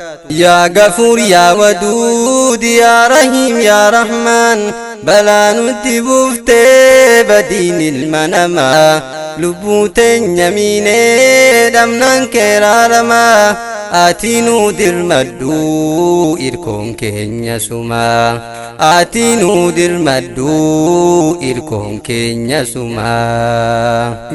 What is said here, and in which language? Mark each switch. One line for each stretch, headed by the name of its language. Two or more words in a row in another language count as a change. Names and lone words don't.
Arabic: يا غفور يا ودود يا رحيم يا رحمن، بلا
Oromo: nutti buuftee badiin ilma namaa. Lubbuu teenya miinee dhabnaan kee raaramaa. Ati nuu dirmadhu irkoon keenya sumaa. Ati nuu dirmadhu irkoon keenya sumaa.